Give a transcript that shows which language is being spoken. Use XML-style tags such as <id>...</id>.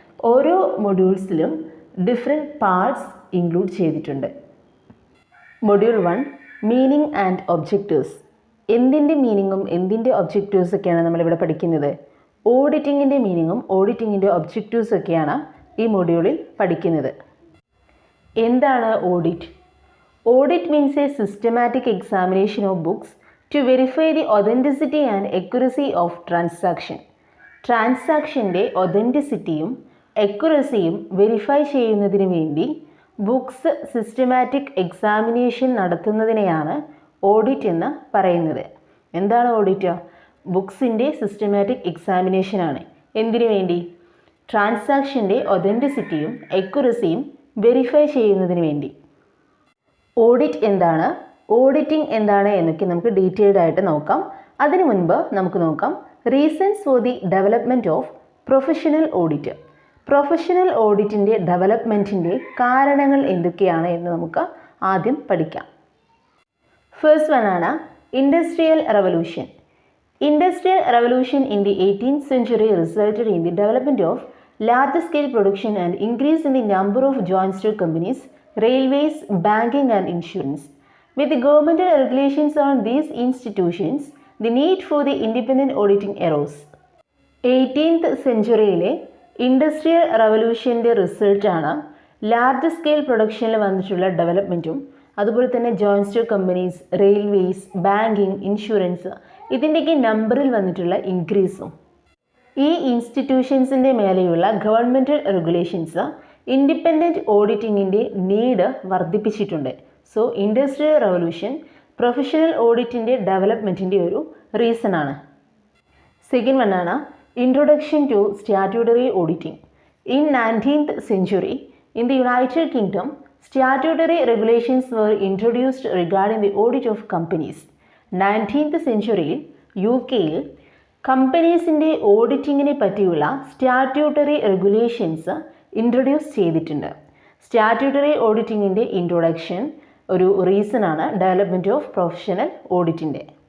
<ml>ഓരോ മൊഡ്യൂൾസിലും different parts include ചെയ്തിട്ടുണ്ട്. Module 1 meaning and objectives. എന്തിൻ്റെ മീനിങ്ങും എന്തിൻ്റെ ഒബ്ജക്റ്റീവ്സ് ഒക്കെയാണ് നമ്മളിവിടെ പഠിക്കുന്നത്. ഓഡിറ്റിങ്ങിൻ്റെ മീനിങ്ങും ഓഡിറ്റിങ്ങിൻ്റെ ഒബ്ജക്റ്റീവ്സ് ഒക്കെയാണ് ഈ മൊഡ്യൂളിൽ പഠിക്കുന്നത്. എന്താണ് audit?</ml> <en>Audit means a systematic examination of books to verify the authenticity and accuracy of transaction.</en> <ml>ട്രാൻസാക്ഷൻ്റെ ഒതൻറ്റിസിറ്റിയും അക്യുറസിയും verify ചെയ്യുന്നതിന് വേണ്ടി ബുക്സ് സിസ്റ്റമാറ്റിക് എക്സാമിനേഷൻ നടത്തുന്നതിനെയാണ് ഓഡിറ്റ് എന്ന് പറയുന്നത്. എന്താണ് ഓഡിറ്റ്? ബുക്സിൻ്റെ സിസ്റ്റമാറ്റിക് എക്സാമിനേഷനാണ്. എന്തിനു വേണ്ടി? ട്രാൻസാക്ഷൻ്റെ ഒതൻറ്റിസിറ്റിയും അക്യുറസിയും വെരിഫൈ ചെയ്യുന്നതിന് വേണ്ടി. ഓഡിറ്റ് എന്താണ്, ഓഡിറ്റിംഗ് എന്താണ് എന്നൊക്കെ നമുക്ക് ഡീറ്റെയിൽഡ് ആയിട്ട് നോക്കാം. അതിനു മുൻപ് നമുക്ക് നോക്കാം</ml> <en>Reasons for the development of professional audit.</en> <ml>Professional ഓഡിറ്റിൻ്റെ ഡെവലപ്മെൻറ്റിൻ്റെ കാരണങ്ങൾ എന്തൊക്കെയാണ് എന്ന് നമുക്ക് ആദ്യം പഠിക്കാം. ഫസ്റ്റ് വൺ ആണ് industrial revolution.</ml> <en>Industrial revolution in the 18th century resulted in the development of large scale production and increase in the number of joint stock companies, railways, banking and insurance. With the governmental regulations on these institutions, the need for the independent auditing arose.</en> <ml>18th സെഞ്ച്വറിയിലെ industrial റവല്യൂഷൻ്റെ റിസൾട്ടാണ് large scale പ്രൊഡക്ഷനിൽ വന്നിട്ടുള്ള ഡെവലപ്മെൻറ്റും അതുപോലെ തന്നെ joint stock companies, railways, banking, insurance ഇതിൻ്റെയൊക്കെ നമ്പറിൽ വന്നിട്ടുള്ള ഇൻക്രീസും. ഈ ഇൻസ്റ്റിറ്റ്യൂഷൻസിൻ്റെ മേലെയുള്ള governmental regulations independent ഓഡിറ്റിങ്ങിൻ്റെ need വർദ്ധിപ്പിച്ചിട്ടുണ്ട്. സോ ഇൻഡസ്ട്രിയൽ റവല്യൂഷൻ പ്രൊഫഷണൽ ഓഡിറ്റിൻ്റെ ഡെവലപ്മെൻറ്റിൻ്റെ ഒരു റീസൺ ആണ്. സെക്കൻഡ് വൺ ആണ്</ml> <en>Introduction to statutory auditing. In 19th century, in the United Kingdom, statutory regulations were introduced regarding the audit of companies.</en> <ml>19th centuryയിൽ UK-യിൽ കമ്പനീസിൻ്റെ ഓഡിറ്റിങ്ങിനെ പറ്റിയുള്ള statutory regulations introduce ചെയ്തിട്ടുണ്ട്. Statutory ഓഡിറ്റിങ്ങിൻ്റെ introduction ഒരു reason ആണ് development of professional ഓഡിറ്റിൻ്റെ.</ml>